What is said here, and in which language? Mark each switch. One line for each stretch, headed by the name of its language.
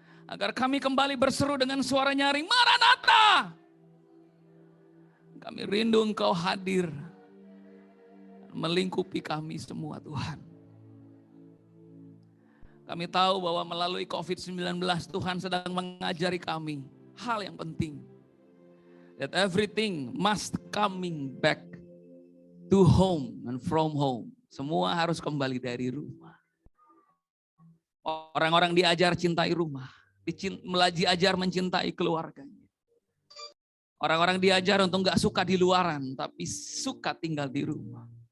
Indonesian: Agar kami kembali berseru dengan suara nyaring, Maranatha! Kami rindu Engkau hadir, melingkupi kami semua Tuhan. Kami tahu bahwa melalui COVID-19 Tuhan sedang mengajari kami hal yang penting.
English: That everything must coming back to home and from home.
Indonesian: Semua harus kembali dari rumah. Orang-orang diajar cintai rumah. Diajar mencintai keluarganya. Orang-orang diajar untuk gak suka di luaran, tapi suka tinggal di rumah.